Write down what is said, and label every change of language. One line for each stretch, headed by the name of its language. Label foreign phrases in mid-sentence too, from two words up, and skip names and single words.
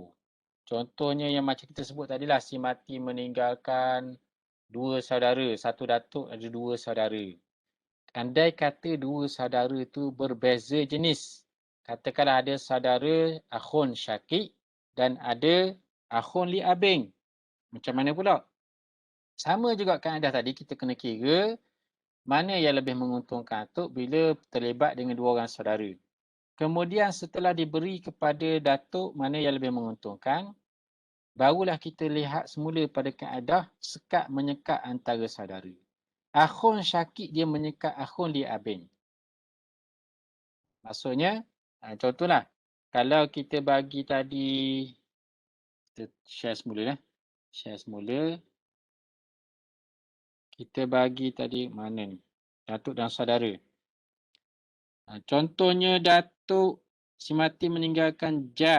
Malay: Contohnya yang macam kita sebut tadilah, si mati meninggalkan 2 saudara. Satu datuk ada 2 saudara. Andai kata 2 saudara tu berbeza jenis. Katakanlah ada saudara
Arabic: أخ شقيق
Malay: dan ada
Arabic: أخ لأب.
Malay: Macam mana pula? Sama juga kaedah tadi, kita kena kira mana yang lebih menguntungkan atuk bila terlibat dengan 2 orang saudara. Kemudian setelah diberi kepada datuk mana yang lebih menguntungkan, barulah kita lihat semula pada kaedah sekat menyekat antara saudara.
Arabic: أخ شقيق
Malay: dia menyekat
Arabic: أخ لأب.
Malay: Maksudnya, contohlah, kalau kita bagi tadi, kita share semula lah. Share semula. Kita bagi tadi mana ni? Datuk dan saudara. Contohnya datuk si mati meninggalkan jad.